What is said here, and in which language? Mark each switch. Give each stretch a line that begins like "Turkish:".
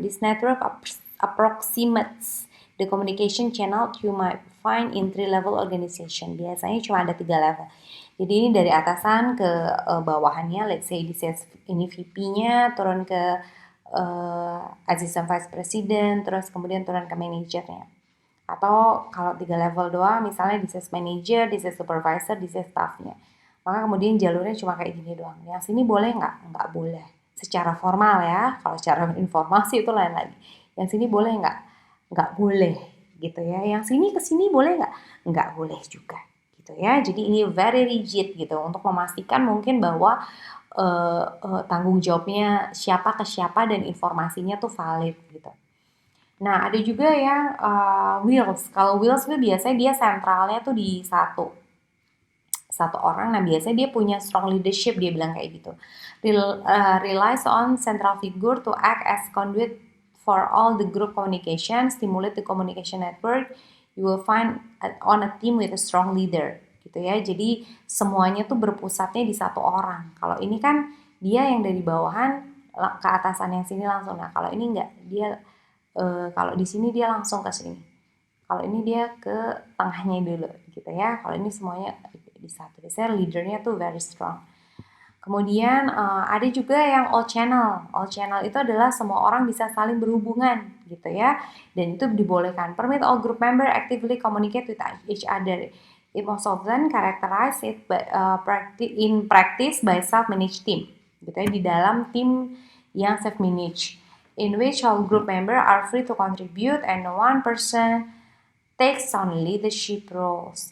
English: This network approximates the communication channel you might find in 3-level organization.
Indonesian: Biasanya cuma ada 3 level. Jadi ini dari atasan ke bawahannya.
English: Let's say
Indonesian: ini VP-nya, turun ke assistant vice president, terus kemudian turun ke manajernya. Atau kalau 3 level doang, misalnya
English: this is manager, this is
Indonesian: supervisor, this is staffnya. Maka kemudian jalurnya cuma kayak gini doang. Yang sini boleh nggak? Nggak boleh. Secara formal ya, kalau secara informal sih itu lain lagi. Yang sini boleh nggak? Nggak boleh gitu ya. Yang sini ke sini boleh nggak? Nggak boleh juga gitu ya. Jadi ini
English: very rigid
Indonesian: gitu untuk memastikan mungkin bahwa tanggung jawabnya siapa ke siapa dan informasinya tuh valid gitu. Nah, ada juga yang wheels. Kalau wheels itu biasanya dia sentralnya tuh di satu orang. Nah, biasanya dia punya
English: strong leadership,
Indonesian: dia bilang kayak gitu.
English: Relies on central figure to act as conduit for all the group communication, stimulate the communication network. You will find on a team with a strong leader,
Indonesian: gitu ya. Jadi semuanya tuh berpusatnya di satu orang. Kalau ini kan dia yang dari bawahan ke atasan yang sini langsung. Nah, kalau ini enggak, dia kalau di sini dia langsung ke sini. Kalau ini dia ke tengahnya dulu, gitu ya. Kalau ini semuanya di satu. Biasanya leadernya tuh
English: very strong.
Indonesian: Kemudian ada juga yang all channel. All channel itu adalah semua orang bisa saling berhubungan, gitu ya. Dan itu dibolehkan.
English: Permit all group member actively communicate with each other. It most often characterized it by, in practice by self-managed team,
Indonesian: gitu ya. Di dalam tim yang
English: self-managed, in which all group member are free to contribute and one person takes on leadership roles.